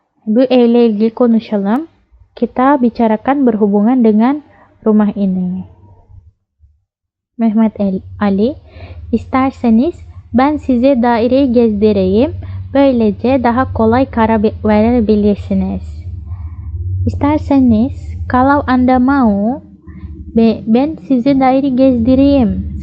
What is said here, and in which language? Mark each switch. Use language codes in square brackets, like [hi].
[tr] Bu evle ilgili konuşalım. [id] Kita bicarakan berhubungan dengan rumah ini. [tr] Mehmet Ali, isterseniz ben size daireyi gezdireyim. Böylece daha kolay karar verebilirsiniz. İsterseniz, [id] kalau Anda mau, [tr] ben size daire gezdireyim.